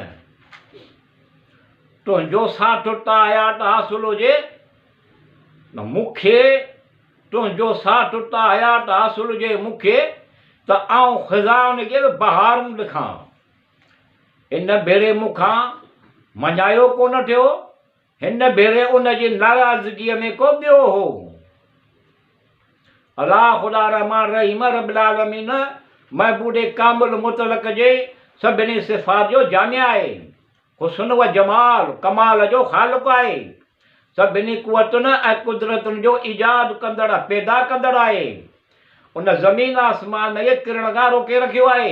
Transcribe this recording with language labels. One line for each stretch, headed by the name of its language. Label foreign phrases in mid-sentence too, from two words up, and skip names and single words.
Sindhi: तुंहिंजो साठु हयात हासिलु हुजे न मूंखे, तुंहिंजो साठु हयात हासिलु हुजे मूंखे त आउं ख़िज़ा उनखे बि बहारूं लिखां। हिन भेरे मूंखां मञायो कोन थियो, हिन भेरे उनजी नाराज़गीअ में को ॿियो हो। अलाह ख़ुदा रहमान रहीम
Arabic: رب العالمين
Sindhi: महबूद कामिल मुतलक जे सभिनी सिफ़ात जो जामिया आहे। हुस्न व जमाल कमाल जो ख़ालिक़ु आहे। सभिनी कुवतुनि ऐं कुदरतुनि जो ईजाद कंदड़ पैदा कंदड़ आहे। उन ज़मीन आसमान खे किरण खां रोके रखियो आहे।